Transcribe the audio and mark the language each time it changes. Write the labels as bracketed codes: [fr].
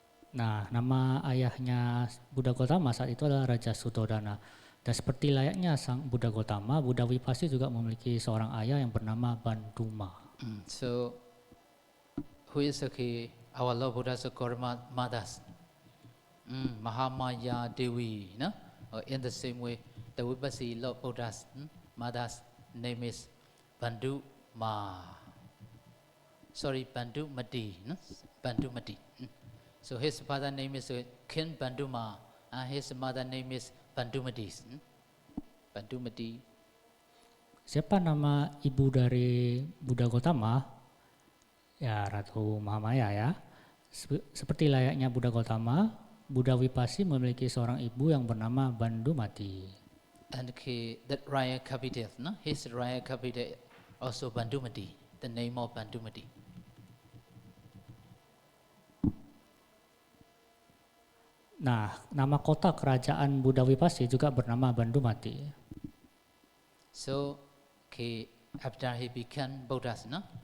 [id] Nah, nama ayahnya Buddha Gautama saat itu adalah Raja Suddhodana. Dan seperti layaknya sang Buddha Gautama, Buddha Vipassi juga memiliki seorang ayah yang bernama Banduma. [en] So who is our Lord Buddha's Gautama mothers? Mahamaya Devi, no? In the same way, the Vipassi Lord Buddha's mother's name is Banduma. Bandumati, no? Bandumati. So his father name is Kin Banduma, and his mother name is Bandumati. Bandumati. [id] Siapa nama ibu dari Buddha Gautama? Ya, Ratu Mahamaya ya. Seperti layaknya Buddha Gautama, Buddha Vipassi memiliki seorang ibu yang bernama Bandumati. [en] And that royal capital, no? His royal capital also Bandumati, the name of Bandumati. [id] Nah, nama kota kerajaan Buddha Vipassi juga bernama Bandumati. [en] So, after he became Buddha, no?